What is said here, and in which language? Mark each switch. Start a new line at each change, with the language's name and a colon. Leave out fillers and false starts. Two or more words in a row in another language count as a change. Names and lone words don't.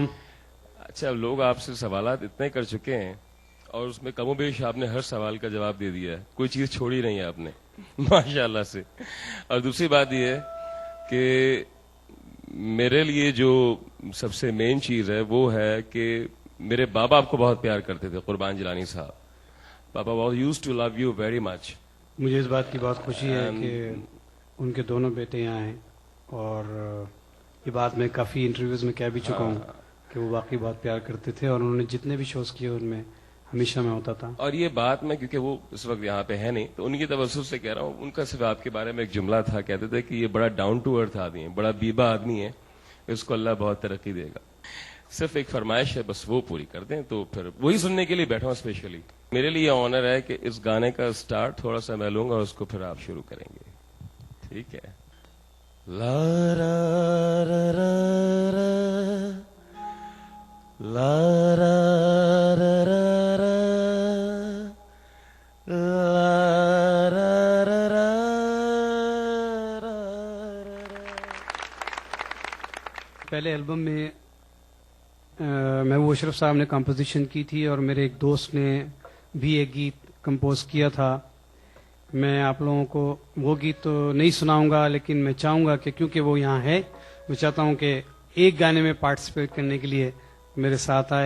Urdu: اچھا, لوگ آپ سے سوالات اتنے کر چکے ہیں اور اس میں کم و بیش آپ نے ہر سوال کا جواب دے دیا ہے, کوئی چیز چھوڑی نہیں ہے آپ نے
Arabic: ماشاء اللہ
Urdu: سے. اور دوسری بات یہ ہے کہ میرے لیے جو سب سے مین چیز ہے وہ ہے کہ میرے بابا آپ کو بہت پیار کرتے تھے, قربان جیلانی صاحب.
English: papa was used to love you very much.
Urdu: مجھے اس بات کی بہت خوشی ہے کہ ان کے دونوں بیٹے یہاں ہیں, اور یہ بات میں کافی انٹرویوز میں کہہ بھی چکا ہوں کہ وہ واقعی بہت پیار کرتے تھے, اور انہوں نے جتنے بھی شوز کیے ان میں ہمیشہ میں ہوتا تھا. اور یہ بات میں کیونکہ وہ اس وقت یہاں پہ ہے نہیں تو ان کی توسط سے کہہ رہا ہوں, ان کا صرف آپ کے بارے میں ایک جملہ تھا, کہتے تھے کہ یہ بڑا
English: down to earth
Urdu: آدمی ہے, بڑا بیبا آدمی ہے, اس کو اللہ بہت ترقی دے گا. صرف ایک فرمائش ہے, بس وہ پوری کر دیں تو پھر وہی سننے کے لیے بیٹھا ہوں اسپیشلی. میرے لیے یہ آنر ہے کہ اس گانے کا سٹارٹ تھوڑا سا میں لوں گا, اس کو پھر آپ شروع کریں گے, ٹھیک ہے؟ لا را را را را لا را را را را لا را را را پہلے البم میں محبوب اشرف صاحب نے کمپوزیشن کی تھی اور میرے ایک دوست نے بھی ایک گیت کمپوز کیا تھا. میں آپ لوگوں کو وہ گیت تو نہیں سناؤں گا, لیکن میں چاہوں گا کہ کیونکہ وہ یہاں ہے, میں چاہتا ہوں کہ ایک گانے میں پارٹیسپیٹ کرنے کے لیے میرے ساتھ آئے.